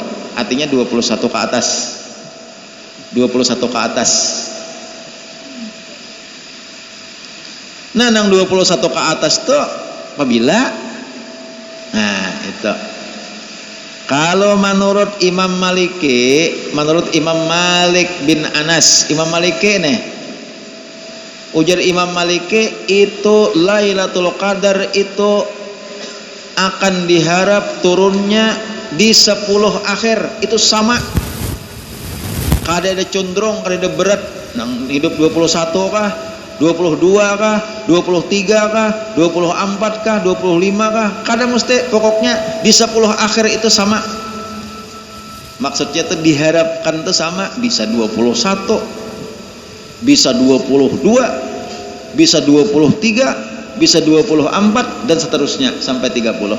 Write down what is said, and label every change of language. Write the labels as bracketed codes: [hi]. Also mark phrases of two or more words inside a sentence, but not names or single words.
[id] Artinya 21 ke atas. 21 ke atas. [bjn] Nah, nang 21 ke atas tuh apabila itu. [id] Kalau menurut Imam Maliki, menurut Imam Malik bin Anas, Imam Maliki nih, ujar Imam Maliki itu Lailatul Qadar itu akan diharap turunnya di 10 akhir, itu sama. [bjn] Kada ada condrong, kada ada berat, nang hidup 21 kah, 22 kah, 23 kah, 24 kah, 25 kah, kada mesti, pokoknya di 10 akhir itu sama. [id] Maksudnya itu diharapkan itu sama, bisa 21, bisa 22, bisa 23, bisa 24 dan seterusnya sampai 30.